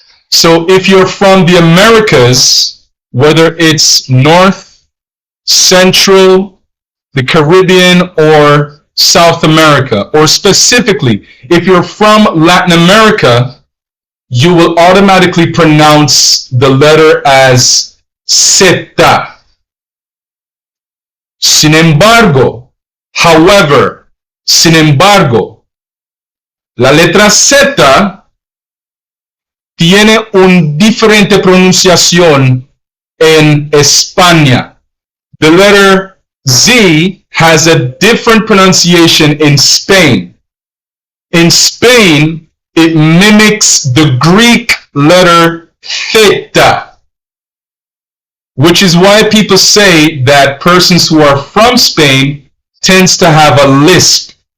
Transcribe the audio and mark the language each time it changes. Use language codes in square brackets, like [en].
[en] So if you're from the Americas, whether it's North, Central, the Caribbean, or South America, or specifically, if you're from Latin America, you will automatically pronounce the letter as zeta. [es] Sin embargo, [en] however, [es] sin embargo, la letra Z tiene una diferente pronunciación en España. [en] The letter Z has a different pronunciation in Spain. In Spain, it mimics the Greek letter theta, which is why people say that persons who are from Spain tends to have a lisp.